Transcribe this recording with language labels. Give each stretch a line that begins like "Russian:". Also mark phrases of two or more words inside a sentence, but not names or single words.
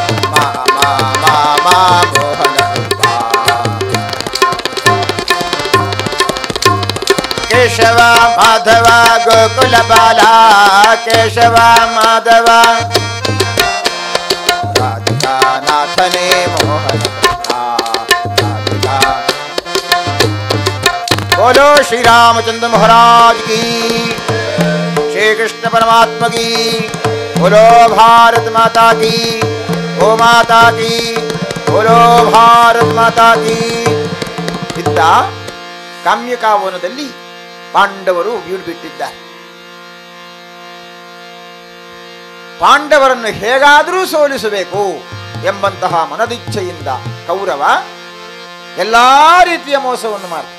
Kannada: ಮೋಹನ ರೂಪ ಗೋಕುಲ ಬಾಲ ಕೇಶವ ಮಾಧವ ರಾಧಿಕಾ ನಾಥನೇ ಮೋಹನ ರಾಧಿಕಾ.
Hindi: बोलो श्री रामचंद्र महाराज की, श्री कृष्ण परमात्मा की, बोलो भारत माता की, गो माता की, बोलो भारत माता की.
Kannada: ಇದ್ದ ಕಾಮ್ಯಕಾವನದಲ್ಲಿ ಪಾಂಡವರು ಬೀಡು ಬಿಟ್ಟಿದ್ದಾರೆ. ಪಾಂಡವರನ್ನು ಹೇಗಾದರೂ ಸೋಲಿಸಬೇಕು ಎಂಬಂತಹ ಮನದಿಚ್ಛೆಯಿಂದ ಕೌರವ ಎಲ್ಲಾ ರೀತಿಯ ಮೋಸವನ್ನು ಮಾಡ್ತಾರೆ.